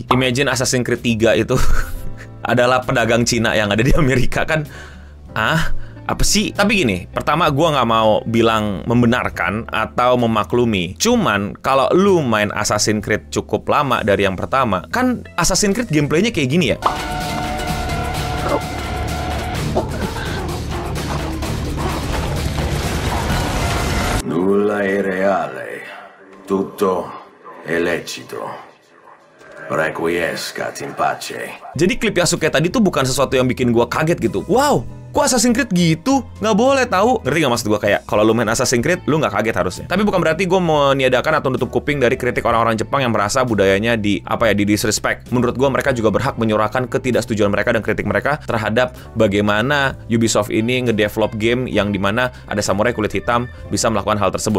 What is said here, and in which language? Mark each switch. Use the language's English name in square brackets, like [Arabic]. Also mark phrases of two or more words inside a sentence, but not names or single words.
[Indonesian] Imagine Assassin's Creed 3 itu adalah pedagang Cina yang ada di Amerika, kan? Apa sih? Tapi gini, pertama gue nggak mau bilang membenarkan atau memaklumi. Cuman kalau lu main Assassin's Creed cukup lama dari yang pertama, kan Assassin's Creed gameplaynya kayak gini ya. [Italian] Nulla è reale, tutto è lecito. [Latin] Requiescat in pace. [Indonesian] Jadi klip Yasuke tadi tuh bukan sesuatu yang bikin gue kaget gitu. Wow, kok Assassin's Creed gitu? Nggak boleh tahu. Ngerti nggak maksud gue? Kayak kalau lu main Assassin's Creed, lu nggak kaget harusnya. Tapi bukan berarti gue meniadakan atau nutup kuping dari kritik orang-orang Jepang yang merasa budayanya di disrespect. Menurut gue mereka juga berhak menyuarakan ketidaksetujuan mereka dan kritik mereka terhadap bagaimana Ubisoft ini ngedevelop game yang dimana ada samurai kulit hitam bisa melakukan hal tersebut.